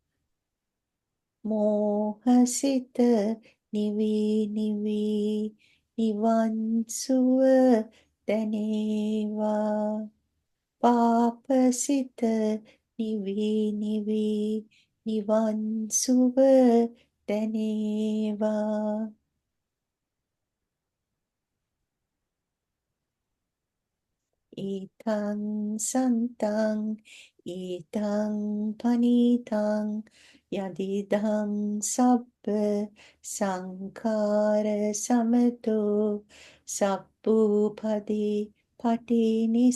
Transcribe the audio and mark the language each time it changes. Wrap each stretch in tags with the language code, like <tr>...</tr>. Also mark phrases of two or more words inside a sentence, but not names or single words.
<si>මෝහසිත නිවී නිවී නිවන් සුව දැනේවා. පාපසිත නිවී නිවී නිවන් සුව දැනේවා.</si> <pi>Itang santang, itang panitang, yadidang sabba sankara samato, sabbupadi pati</pi>